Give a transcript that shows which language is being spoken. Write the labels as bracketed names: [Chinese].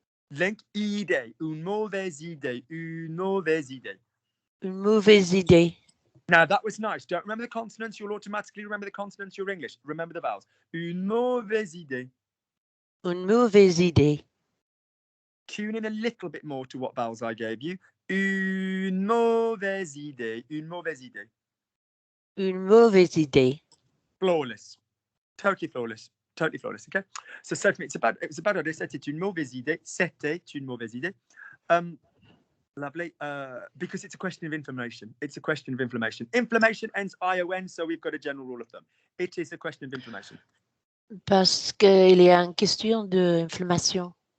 [French] Link idée, une mauvaise idée, une mauvaise idée. Une mauvaise idée. [English] Now that was nice. Don't remember the consonants, you'll automatically remember the consonants, you're English. Remember the vowels. [French] Une mauvaise idée. Une mauvaise idée. [English] Tune in a little bit more to what vowels I gave you. [French] Une mauvaise idée. Une mauvaise idée. Une mauvaise idée. [English] Flawless. Totally flawless. Totally flawless. Okay. So certainly it was a bad idea. [French] C'était une mauvaise idée. C'était une mauvaise idée. [English] Lovely. Because it's a question of information. It's a question of inflammation. Inflammation ends ION, so we've got a general rule of thumb. It is a question of inflammation. [French] Parce qu'il y a une question d'inflammation.